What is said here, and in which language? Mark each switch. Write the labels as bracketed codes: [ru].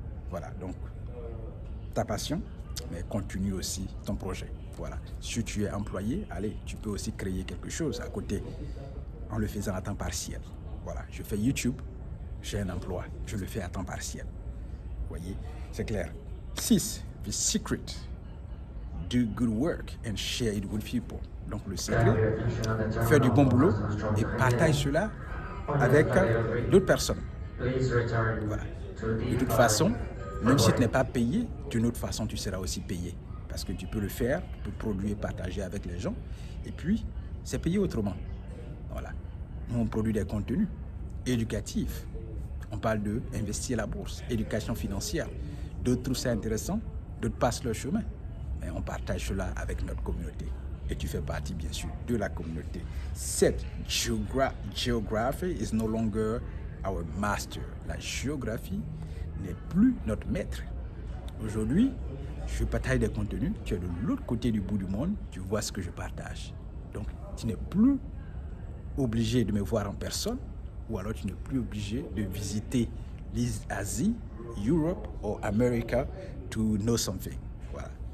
[fr] Voilà, donc ta passion, mais continue aussi ton projet. Voilà. Si tu es employé, allez, tu peux aussi créer quelque chose à côté en le faisant à temps partiel. Voilà, je fais YouTube, j'ai un emploi, je le fais à temps partiel. Vous voyez, c'est clair. 6. [en] The secret. Do good work and share it with people. [fr] Donc le secret, faire du bon boulot et partage cela avec d'autres personnes. Voilà. De toute façon, même si tu n'es pas payé, d'une autre façon, tu seras aussi payé. Parce que tu peux le faire, tu peux produire, partager avec les gens. Et puis, c'est payé autrement. Voilà. Nous, on produit des contenus éducatifs. On parle d'investir la bourse, éducation financière. D'autres trouvent ça intéressant, d'autres passent leur chemin. Mais on partage cela avec notre communauté. Et tu fais partie, bien sûr, de la communauté. 7. [en] Geography is no longer our master. [fr] La géographie n'est plus notre maître. Aujourd'hui, je partage des contenus. Tu es de l'autre côté du bout du monde. Tu vois ce que je partage. Donc, tu n'es plus obligé de me voir en personne. Ou alors, tu n'es plus obligé de visiter l'Asie, Europe ou America [en] to know something. [fr] Voilà.